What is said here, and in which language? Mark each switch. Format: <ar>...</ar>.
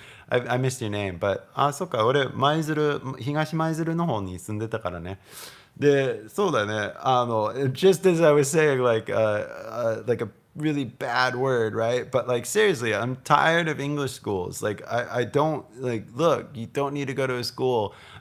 <en>I missed your name, but</en> <ja>そっか。俺、東舞鶴の方に住んでたからね。で、そうだね。</ja> <en>just as I was saying, like a really bad word, right? But like seriously, I'm tired of English schools. Like I don't look, you don't need to go to a school.</en>